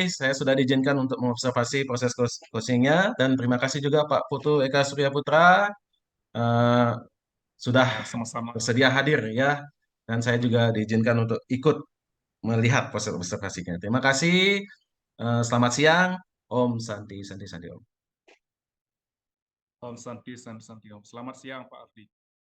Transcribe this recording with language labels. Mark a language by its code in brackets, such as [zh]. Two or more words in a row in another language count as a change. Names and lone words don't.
[id] Saya sudah diizinkan untuk mengobservasi proses coachingnya dan terima kasih juga Pak Putu Eka Surya Putra eh, sudah Ya, sama-sama. bersedia hadir ya. Dan saya juga diizinkan untuk ikut melihat proses observasinya. Terima kasih. Selamat siang. [sa] Om Santi, Santi, Santi Om. Om Santi, Santi, Santi, Om. [id] Selamat siang, Pak Ardi.